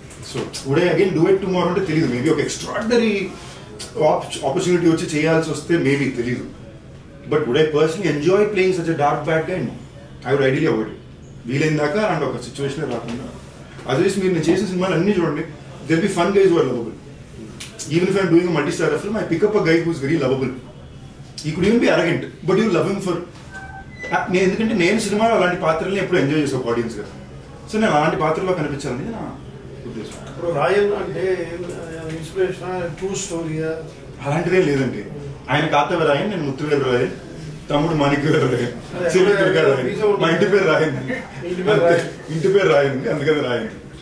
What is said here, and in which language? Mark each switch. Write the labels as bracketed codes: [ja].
[en] so would I again do it tomorrow [te] అంటే తెలియదు. [en] maybe ఒక extraordinary opportunity వచ్చి [te] చేయాల్సి వస్తే [en] Maybe తెలియదు. But would I personally enjoy playing such a dark bad guy? I would ideally avoid. [te] వీలైన దాకా అండ్ ఒక సిచ్యువేషన్ రాకుండా. అదర్వైజ్ మీరు నేను చేసిన సినిమాలు అన్నీ చూడండి, [en] They'll be fun guys who are lovable. Even if I'm doing a multi-star film, I pick up a guy who's very lovable. He could even be arrogant, but you love him for. [te] ఎందుకంటే నేను సినిమాలో అలాంటి పాత్రల్ని ఎప్పుడు enjoy చేసే audience గా. So నేను అలాంటి పాత్రలో కనిపించాలని నా ఉద్దేశం. ఇప్పుడు రాయన్ అంటే ఇన్స్పిరేషన్ ట్రూ స్టోరీ అలాంటిదే లేదండి. ఆయన కాతవ రాయన్, నేను ముత్తువేలు రాయన్, తమ్ముడు మాణిక్య రాయన్, చెల్లి దుర్గా రాయన్, మా ఇంటి పేరు రాయన్, ఇంటి పేరు రాయన్ ఉంది, అందుకని రాయన్.